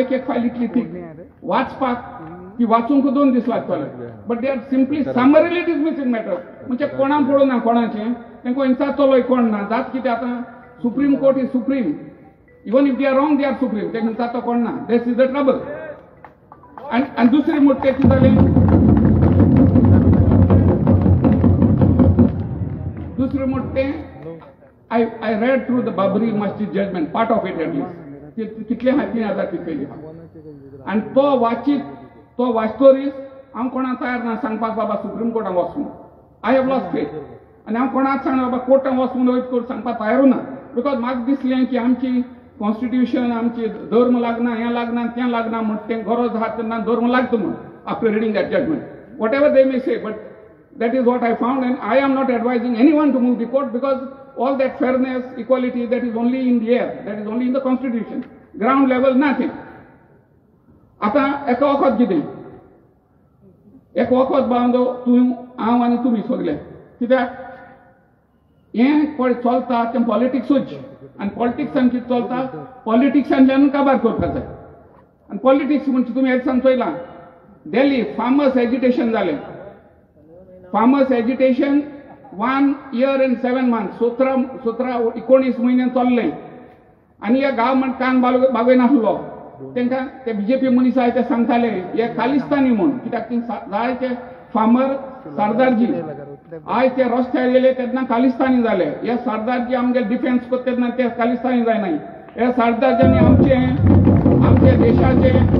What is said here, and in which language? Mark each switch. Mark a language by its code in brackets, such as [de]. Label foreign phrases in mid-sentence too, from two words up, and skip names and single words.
[kok] एक फायल इतली थीक वाचपाक ती वाचूंक 2 दीस लागतले [en] but they are simply summarily dismissing matter [kok] म्हणजे कोणाक पळोवना कोणाचें तांकां इंचातलोय कोण ना जात कितें आतां [en] Supreme Court is supreme even if they are wrong they are supreme [kok] तांकां जाता कोण ना [en] this is the trouble [kok] आनी दुसरी मोठे कितें जालें दुसरे मोठे [en] I read through the Babri Masjid judgment, part of it at least. [kok] कितले 3,000 पिकयली आनी तो वाचीत तो वाचतोरीस हांव कोणाक तयार ना सांगपाक बाबा सुप्रीम कोर्टाक वचून [en] I have lost faith [kok] आनी हांव कोणाक सांगना बाबा कोर्टाक वचून वयत करून सांगपाक तयारू ना बिकॉज म्हाका दिसलें की आमची कॉन्स्टिट्यूशन आमची धर्म लागना हें लागना तें लागना म्हण तें गरज आहा तेन्ना धर्म लागता म्हण [en] after reading that judgment whatever they may say but that is what I found and I am not advising anyone to move the court because all that fairness, equality, that is only in the air, that is only in the constitution. Ground level, nothing. [kok] आता एका वखत कितें एक वखत बांदो तूं हांव आनी तुमी सगळे कित्याक हें पळय चलता तें पॉलिटिक्सूच आनी पॉलिटिक्सान कितें चलता पॉलिटिक्सांतल्यान काबार करपाक जाय आनी पॉलिटिक्स म्हणजे तुमी हें दिसान चोयलां दिल्ली [en] farmers agitation [kok] जालें [en] farmers agitation 1 year and 7 months [kok] 19 म्हयने चल्लें आनी हे गव्हर्मेंट कान बागयनासलो तांकां ते बीजेपी मनीस आहाय ते सांगताले हे खालिस्तानी म्हूण कित्याक जायते फार्मर सरदारजी आयज ते रस्त्यार येले तेन्ना खालिस्तानी जाले हे सरदारजी आमगे डिफेन्स करता तेन्ना ते खालिस्तानी जायनाय हे सरदारजांनी आमचे देशाचे